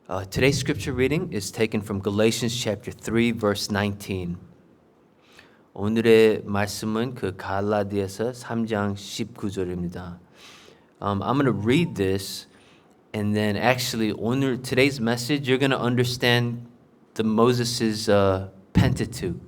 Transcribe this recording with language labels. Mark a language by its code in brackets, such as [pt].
[en] Today's scripture reading is taken from Galatians chapter 3, verse 19. [ko] 오늘의 말씀은 그 갈라디아서 3장 19절입니다. [en] I'm going to read this, and then actually today's message, you're going to understand the Moses's Pentateuch.